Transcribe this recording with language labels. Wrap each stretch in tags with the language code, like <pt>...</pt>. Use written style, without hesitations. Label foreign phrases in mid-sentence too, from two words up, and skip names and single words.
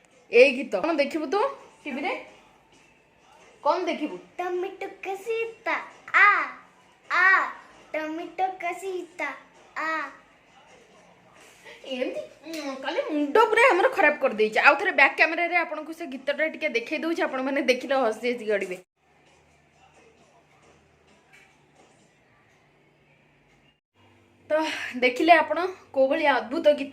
<or>ଏଇ ଗୀତ କଣ ଦେଖିବୁ ତୁ ଟିଭିରେ? କଣ ଦେଖିବୁ? ଟମାଟୋ କଷିଟା ଆ ଆ ଟମାଟୋ କଷିଟା ଆ ଏମିତି କାଲି ମୁଣ୍ଡ ପୁରା ଆମର ଖରାପ କରିଦେଇଛି। ଆଉ ଥରେ ବ୍ୟାକ୍ କ୍ୟାମେରାରେ ଆପଣଙ୍କୁ ସେ ଗୀତଟା ଟିକେ ଦେଖେଇ ଦଉଛି, ଆପଣମାନେ ଦେଖିଲେ ହସି ହସି ଗଡ଼ିବେ। ତ ଦେଖିଲେ ଆପଣ କୋଉ ଭଳି ଅଦ୍ଭୁତ ଗୀତ।</or>